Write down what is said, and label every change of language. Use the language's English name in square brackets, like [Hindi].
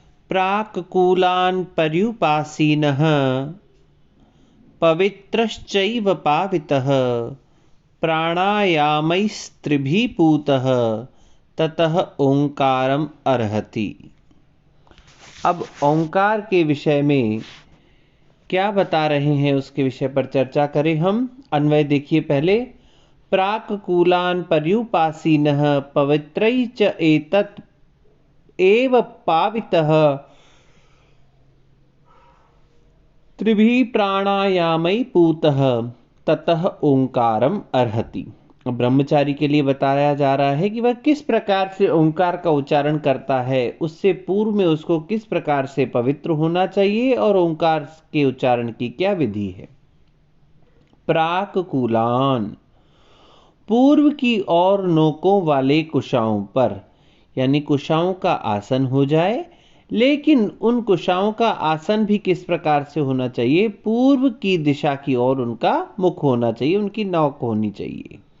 [Sanskrit] प्राक्कूलान् पर्युपासीनः पवित्रश्चैव पावितः प्राणायामैस्त्रिभिः पूतः ततः ओंकारम अर्हति। [Hindi] अब ओंकार के विषय में क्या बता रहे हैं उसके विषय पर चर्चा करें हम। अन्वय देखिए पहले। [Sanskrit] प्राक्कूलान् पर्युपासीनः पवित्रैः च एतत् एव पावितः त्रिभिः प्राणायामै पूतः ततः ओंकारम अर्हति। [Hindi] ब्रह्मचारी के लिए बताया जा रहा है कि वह किस प्रकार से ओंकार का उच्चारण करता है, उससे पूर्व में उसको किस प्रकार से पवित्र होना चाहिए और ओंकार के उच्चारण की क्या विधि है। प्राक्कूलान्, पूर्व की ओर नोकों वाले कुशाओं पर, यानी कुशाओं का आसन हो जाए, लेकिन उन कुशाओं का आसन भी किस प्रकार से होना चाहिए, पूर्व की दिशा की ओर उनका मुख होना चाहिए, उनकी नोक होनी चाहिए।